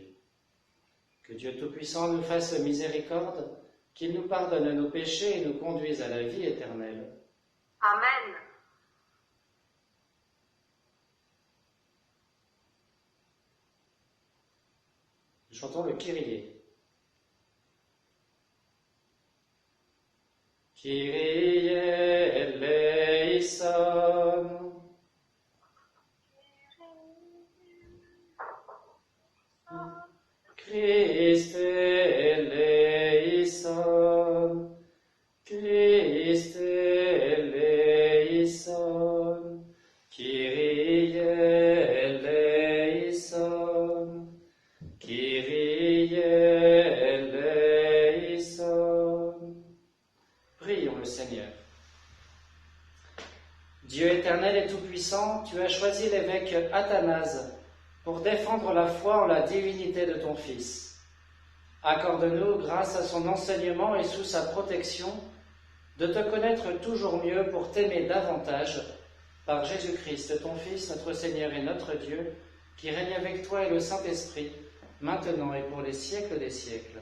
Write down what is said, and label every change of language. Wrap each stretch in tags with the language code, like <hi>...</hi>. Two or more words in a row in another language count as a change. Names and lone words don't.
<fr>Que Dieu Tout-Puissant nous fasse miséricorde, qu'il nous pardonne nos péchés et nous conduise à la vie éternelle. Amen. Nous chantons le Kyrie.</fr> <el>Κύριε ελέησον. Χριστέ ελέησον. Χριστέ ελέησον. Κύριε ελέησον. Κύριε ελέησον.</el> <fr>Prions le Seigneur. Dieu éternel et tout-puissant, tu as choisi l'évêque Athanase pour défendre la foi en la divinité de ton Fils. Accorde-nous, grâce à son enseignement et sous sa protection, de te connaître toujours mieux pour t'aimer davantage, par Jésus-Christ, ton Fils, notre Seigneur et notre Dieu, qui règne avec toi et le Saint-Esprit, maintenant et pour les siècles des siècles.</fr>